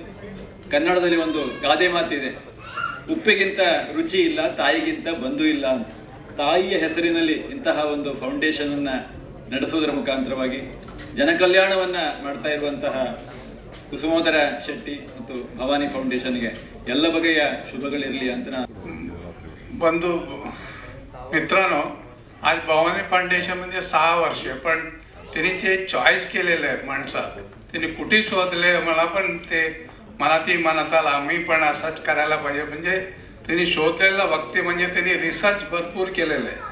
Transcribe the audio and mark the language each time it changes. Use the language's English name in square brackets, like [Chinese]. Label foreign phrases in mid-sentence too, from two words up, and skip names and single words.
[Kannada] ಕನ್ನಡದಲ್ಲಿ ಒಂದು ಗಾದೆ ಮಾತಿದೆ, ಉಪ್ಪಿಗಿಂತ ರುಚಿ ಇಲ್ಲ, ತಾಯಿಗಿಂತ ಬಂಧು ಇಲ್ಲ ಅಂತ. ತಾಯಿಯ ಹೆಸರಿನಲ್ಲಿ ಇಂತಹ ಒಂದು ಫೌಂಡೇಶನ್ ಅನ್ನ ನಡೆಸುವುದರ ಮುಖಾಂತರವಾಗಿ ಜನಕಲ್ಯಾಣವನ್ನ ಮಾಡ್ತಾ ಇರುವಂತಹ ಕುಸುಮೋದರ ಶೆಟ್ಟಿ ಮತ್ತು ಭವಾನಿ फाउंडेशनಗೆ ಎಲ್ಲ ಬಗೆಯ ಶುಭಗಳಿರಲಿ ಅಂತ ನಾನು. [Marathi] बंधू मित्रांनो, आज भवानी फाउंडेशन म्हणजे 6 वर्ष, पण त्यांनी जे चॉईस केलेलं आहे माणसात त्यांनी कुठे शोधले मला पण ते मनात आला, मी पण असंच करायला पाहिजे. म्हणजे त्यांनी शोधलेलं व्यक्ती म्हणजे त्यांनी रिसर्च भरपूर केलेलं आहे.